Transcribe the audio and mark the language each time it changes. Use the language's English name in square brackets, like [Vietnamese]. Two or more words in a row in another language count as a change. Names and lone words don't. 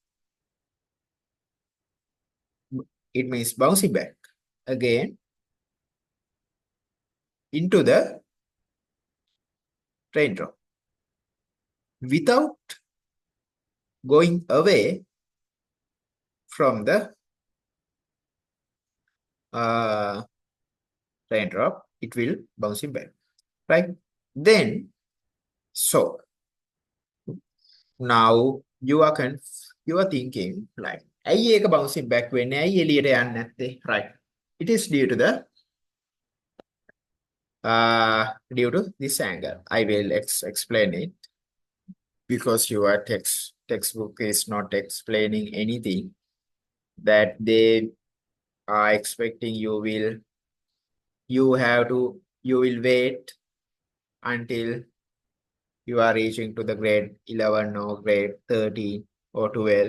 [English] It means bouncing back again into the raindrop without going away from the raindrop, it will bouncing back, right? Then, so now you are thinking like, [Sinhala] ඇයි ඒක [English] bouncing back [Sinhala] වෙන්නේ? ඇයි එළියට යන්නේ නැත්තේ? [English] Right. It is due to this angle. I will explain it because your textbook is not explaining anything that they are expecting you will wait until you are reaching to the grade 11 or grade 13 or 12.